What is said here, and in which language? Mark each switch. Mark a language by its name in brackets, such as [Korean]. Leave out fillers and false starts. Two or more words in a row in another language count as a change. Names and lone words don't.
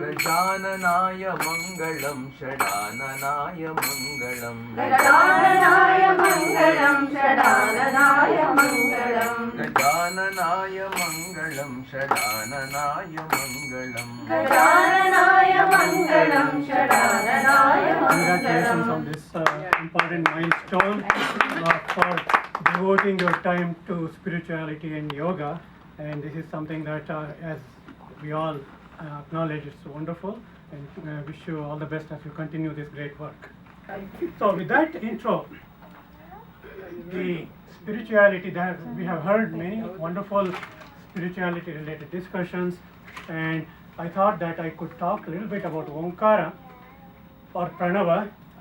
[Sanskrit] Gajananaya Mangalam Shadananaya Mangalam Gajananaya Mangalam Shadananaya Mangalam Gajananaya Mangalam Shadananaya Mangalam Gajananaya Mangalam Shadananaya [English] Congratulations Mangalam. on this important milestone for devoting your time to spirituality and yoga. And this is something that, as we all acknowledge, it's wonderful. And wish you all the best as you continue this great work. So, with that intro, the spirituality that we have heard many wonderful spirituality-related discussions, and I thought that I could talk a little bit about Omkara or Pranava.